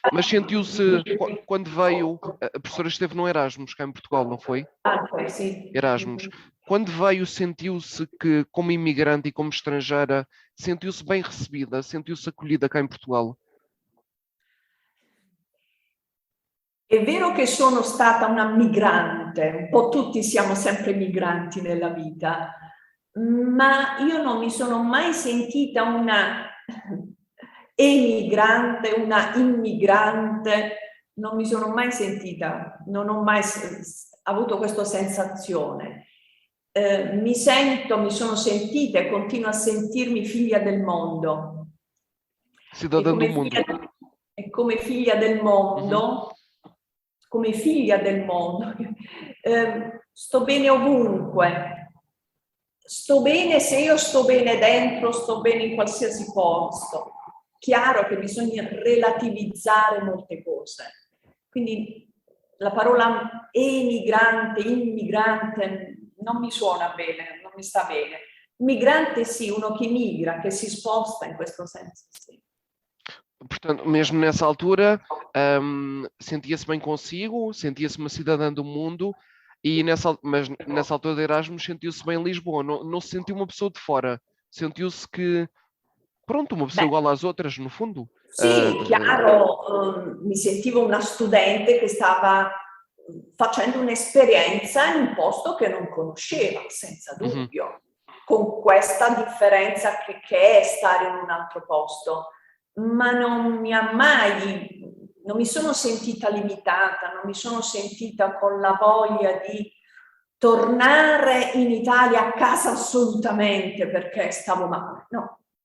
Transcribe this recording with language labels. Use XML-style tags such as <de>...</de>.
<pt>Mas sentiu-se, quando veio, a professora esteve no Erasmus, cá em Portugal, não foi?</pt> <it>Anche, sì. Erasmus.</it> <pt>Quando veio, sentiu-se que, como imigrante e como estrangeira, sentiu-se bem recebida, sentiu-se acolhida cá em Portugal?</pt> <it>È vero che sono stata una migrante, un po' tutti siamo sempre migranti nella vita, ma io non mi sono mai sentita una emigrante, una immigrante, non mi sono mai sentita, non ho mai avuto questa sensazione. Mi sono sentita e continuo a sentirmi figlia del mondo.</it> <pt>Cidadã do mundo.</pt> <it>E come figlia del mondo, come figlia del mondo, sto bene ovunque. Sto bene se io sto bene dentro, sto bene in qualsiasi posto. Chiaro che bisogna relativizzare molte cose. Quindi la parola emigrante, immigrante non mi suona bene, non mi sta bene. Migrante sì, uno che migra, che si sposta in questo senso, sì.</it> <pt>Portanto, mesmo nessa altura, sentia-se bem consigo, sentia-se uma cidadã do mundo, mas nessa altura de Erasmus sentiu-se bem em Lisboa, não se sentiu uma pessoa de fora, sentiu-se que, pronto, uma pessoa igual às outras, no fundo.</pt> <it>Sì, chiaro, mi sentivo una studente che stava facendo un'esperienza in un posto che non conosceva, senza dubbio, con questa differenza che è stare in un altro posto, ma non mi sono sentita limitata, non mi sono sentita con la voglia di tornare in Italia a casa assolutamente perché stavo male, no.</it>